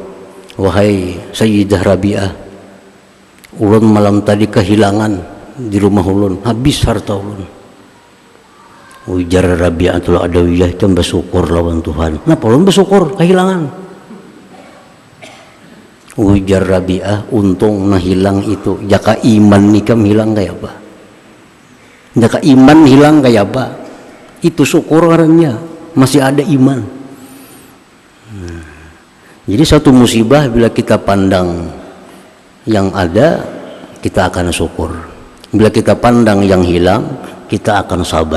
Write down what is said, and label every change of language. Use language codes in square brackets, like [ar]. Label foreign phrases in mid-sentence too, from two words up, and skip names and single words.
[bjn] "Wahai Sayyidah Rabi'ah, ulun malam tadi kehilangan di rumah ulun, habis harta ulun." Ujar Rabi'atul Adawiyah, "Itu bersyukur lawan Tuhan." "Kenapa ulun bersyukur kehilangan?" Ujar Rabi'ah, "Untung nah hilang itu, jaka iman nikam hilang kayak apa? Jaka iman hilang kayak apa? Itu syukur orangnya, masih ada iman." [id] Jadi satu musibah bila kita pandang yang ada, kita akan syukur. Bila kita pandang yang hilang, kita akan sabar.